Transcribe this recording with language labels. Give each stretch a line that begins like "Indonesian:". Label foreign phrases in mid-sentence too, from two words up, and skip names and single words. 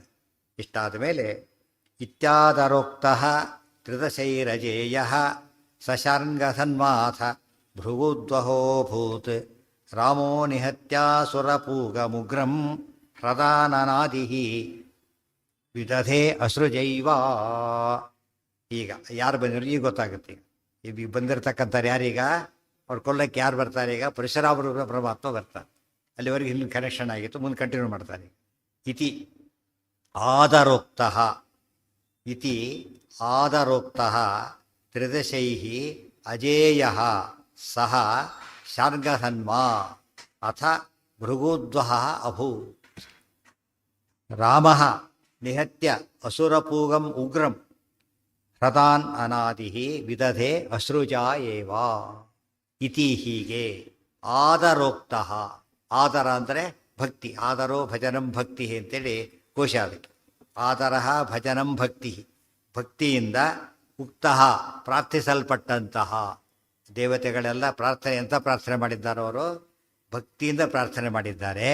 Kannada: ಇಷ್ಟಾದ ಮೇಲೆ
Sanskrit: ಇತ್ಯಾದರೋಕ್ತಃ ತ್ರಿದಶೈರಜೇಯ ಸಶರ್ಂಗಸನ್ಮಾಥ ಭೃಗುದ್ವಹೋಭೂತ್ ರಾಮೋ ನಿಹತ್ಯಾಸುರಪೂಗಮುಗ್ರಂ ಹೃದಾನನಾದಿ ವಿದಧೆ ಅಸೃಜೈವ.
Kannada: ಈಗ ಯಾರು ಬಂದಿರೋ ಈಗ ಗೊತ್ತಾಗುತ್ತೆ. ಈಗ ಬಂದಿರತಕ್ಕಂಥವ್ರು ಯಾರೀಗ ಅವ್ರು ಕೊಲ್ಲಕ್ಕೆ ಯಾರು ಬರ್ತಾರೆ? ಈಗ ಪರಶುರಾಮರು ಪರಮಾತ್ಮ ಬರ್ತಾರೆ. ಅಲ್ಲಿವರೆಗೆ ಹಿಂದಿನ ಕನೆಕ್ಷನ್ ಆಗಿತ್ತು, ಮುಂದೆ ಕಂಟಿನ್ಯೂ ಮಾಡ್ತಾರೆ.
Sanskrit: ಇತಿ ಆದರೋಕ್ತಃ ತ್ರಿದಶೈಃ ಅಜೇಯಃ ಸಹ ಶಾರ್ಗಧನ್ವಾ ಅಥ ಭೃಗುದ್ವಹ ಅಭೂತ್. ರಾಮಃ ನಿಹತ್ಯ ಅಸುರಪೂಗಂ ಉಗ್ರಂ ಹೃದಾನ್ ಅನಾದಿ ವಿದಧೆ ಅಶ್ರುಜಾ ಏವ. ಇತಿ ಹೀಗೆ ಆದರೋಕ್ತಃ.
Kannada: ಆದರ ಅಂದರೆ ಭಕ್ತಿ.
Sanskrit: ಆದರೋ ಭಜನಂ ಭಕ್ತಿ
Kannada: ಅಂತೇಳಿ ಕೋಶ ಅದಕ್ಕೆ.
Sanskrit: ಆದರ ಭಜನಂ ಭಕ್ತಿ,
Kannada: ಭಕ್ತಿಯಿಂದ ಉಕ್ತಃ ಪ್ರಾರ್ಥಿಸಲ್ಪಟ್ಟಂತಹ ದೇವತೆಗಳೆಲ್ಲ ಪ್ರಾರ್ಥನೆ ಎಂಥ ಪ್ರಾರ್ಥನೆ ಮಾಡಿದ್ದಾರೋ ಅವರು ಭಕ್ತಿಯಿಂದ ಪ್ರಾರ್ಥನೆ ಮಾಡಿದ್ದಾರೆ.